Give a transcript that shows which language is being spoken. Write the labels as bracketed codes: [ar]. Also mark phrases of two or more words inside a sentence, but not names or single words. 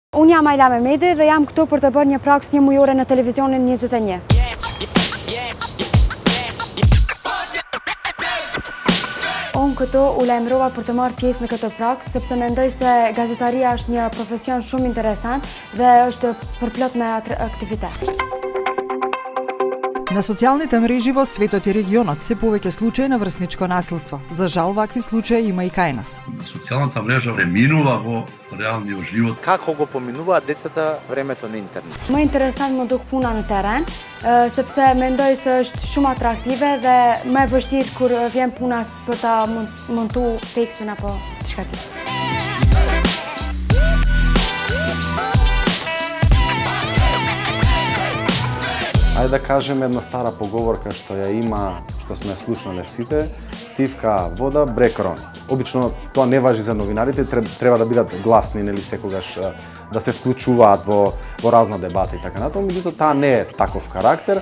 [sq] Unë jam Ajla Mehmeti dhe jam këtu për të bërë një praks 1 mujore në televizionin 21. Unë këtu u lajmërova për të marrë pjesë në këtë praks, sepse mendoj se gazetaria është një profesion shumë interesant dhe është përplot me aktivitet. [mk] На социјалните мрежи во светот и регионот се повеќе случаи на врсничко насилство. За жал, вакви случаи има и кај нас. Социјалната мрежа преминува во реалниот живот. Како го поминуваат децата времето на интернет? [sq] Më interesant më duk puna në teren, sepse mendoj se është shumë atraktive dhe më e vështirë kur vjen puna për ta montu tekstin apo diçka tjetër. [mk] Ајде да кажеме една стара поговорка што ја има, што сме слушнале сите, тивка вода, брег рони. Обично тоа не важи за новинарите, треба да бидат гласни, нели секогаш да се вклучуваат во разна дебата и така натаму, меѓутоа таа не е таков карактер.